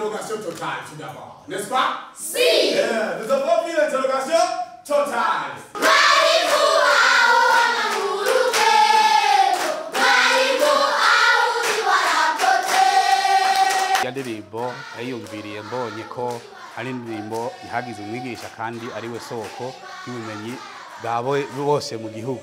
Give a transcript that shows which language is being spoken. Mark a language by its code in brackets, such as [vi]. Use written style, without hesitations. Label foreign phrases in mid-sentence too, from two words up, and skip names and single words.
[fr] interrogation totale tout d'abord, n'est-ce pas? Si. Nous avons vu l'interrogation totale. [rn] Indirimbo yayumviriye mbonye ko ari indirimbo ihagize umwigisha kandi ari we soko y'ubumenyi bwabo bose mu gihugu.